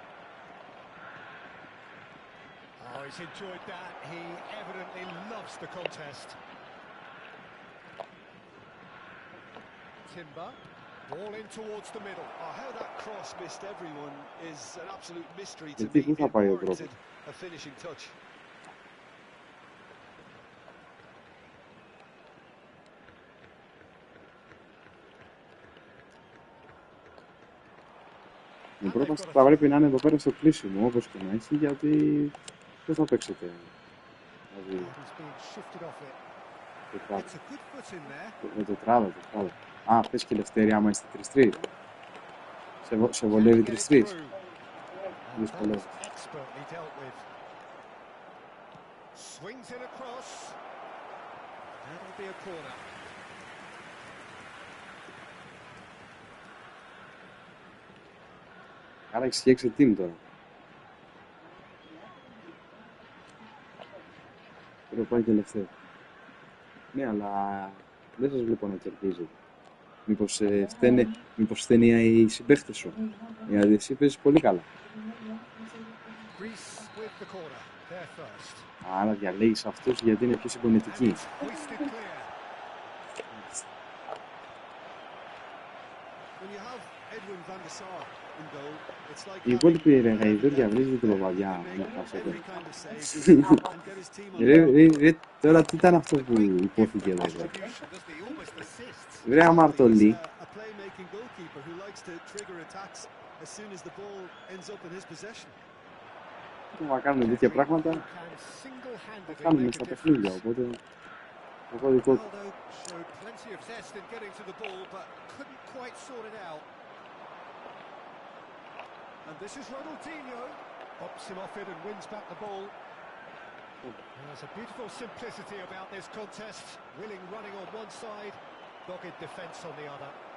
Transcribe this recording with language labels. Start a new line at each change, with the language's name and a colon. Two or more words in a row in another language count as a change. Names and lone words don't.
English: Oh, he's enjoyed that. He evidently loves the contest. Timber, ball in towards the middle. Oh, how that cross missed everyone is an absolute mystery to
Greek: Γιατί
English: me.
Greek: πού θα
English: It
Greek: πάει ο
English: warranted
Greek: τρόπος.
English: a finishing touch.
Greek: Η πρόταση θα πρέπει να είναι εδώ πέρα στο κλείσιμο, όπως και να έχει, γιατί δεν θα παίξετε Δηλαδή,
English: He's being shifted off it.
Greek: τετράδα.
English: It's a good foot in there.
Greek: Τετράδα. Α, πες και ελευθερία άμα είστε 3-3. Σε βολεύει 3-3. Δυσκολεύει.
English: Expertly dealt with. Swings it across. That'll be a corner.
Greek: Άρα έχεις φτιάξει team τώρα. Πρέπει να πάει και ελευθερία. Ναι, αλλά δεν σας βλέπω να κερδίζετε. Μήπως φταίνε οι συμπαίχτες σου. Γιατί εσύ παίζεις πολύ καλά.
English: Greece with the corner. There first.
Greek: Άρα διαλέγεις αυτούς γιατί είναι πιο συμπονετικοί.
English: Hoisted clear. When you have Edwin van der Sar in goal, it's like
Greek: Οι υπόλοιποι ρε γαϊδούρια βρίζουν την παπαδιά.
English: every kind of save and get his team on.
Greek: Ρε, τώρα τι ήταν αυτό που υπόθηκε εδώ.
English: Doesn't he? Almost assists.
Greek: Ρε αμαρτωλή.
English: A playmaking goalkeeper who likes to trigger attacks as soon as the ball ends up in his possession.
Greek: Να κάνουμε τέτοια πράγματα,
English: Can
Greek: θα
English: single-handedly
Greek: κάνουμε
English: make a
Greek: στα
English: difference.
Greek: παιχνίδια. Οπότε το δικό του.
English: Ronaldo showed plenty of zest in getting to the ball, but couldn't quite sort it out. And this is Ronaldinho. Pops him off it and wins back the ball. There's a beautiful simplicity about this contest. Willing running on one side, dogged defence on the other.